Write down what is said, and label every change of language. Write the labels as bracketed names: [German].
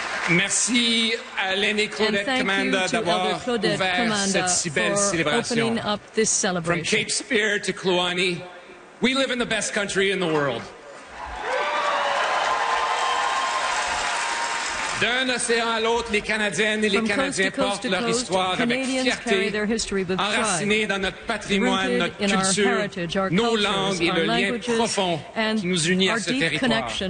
[French] Merci à l'aîné Claudette Commanda d'avoir ouvert Commanda cette si belle célébration. [English] From Cape Spear to Kluane, we live in the best country in the world. [French] D'un océan à l'autre, les Canadiennes et les Canadiens portent leur histoire avec fierté, enracinés dans notre patrimoine, notre culture, nos langues et le lien profond qui nous unit à ce territoire.